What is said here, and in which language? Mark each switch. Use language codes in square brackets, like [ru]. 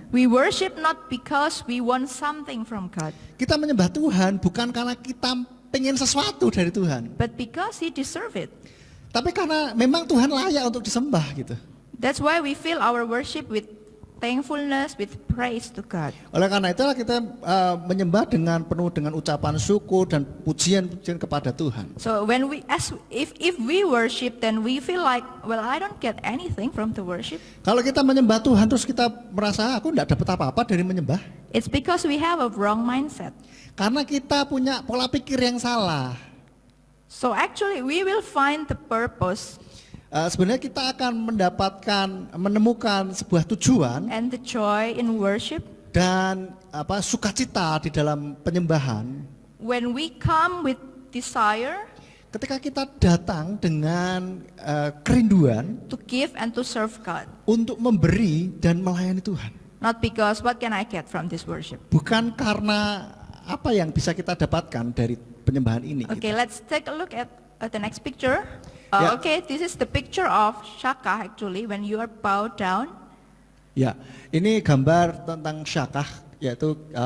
[en] we worship not because we want something from God, [id] kita menyembah Tuhan bukan karena kita pengen sesuatu dari Tuhan, [en] but because he deserves it. [id] tapi karena memang Tuhan layak untuk disembah gitu. [en] That's why we fill our worship with thankfulness, with praise to God. [id] Oleh karena itulah kita menyembah dengan penuh dengan ucapan syukur dan pujian-pujian kepada Tuhan. [en] So when if we worship, then we feel like, well, I don't get anything from the worship. [id] Kalau kita menyembah Tuhan terus kita merasa aku tidak dapat apa-apa dari menyembah, [en] It's because we have a wrong mindset. [id] karena kita punya pola pikir yang salah. [en] So actually, we will find the purpose [id] Sebenarnya kita akan menemukan sebuah tujuan [en] and the joy in worship [id] dan sukacita di dalam penyembahan [en] when we come with desire [id] ketika kita datang dengan kerinduan [en] to give and to serve God. [id] untuk memberi dan melayani Tuhan. [en] Not because what can I get from this worship? [id] Bukan karena apa yang bisa kita dapatkan dari penyembahan ini. [en] Okay, let's take a look at the next picture. Yeah. Okay, this is the picture of Shaka actually when you are bowed down. [id] Ya, ini gambar tentang syakah, yaitu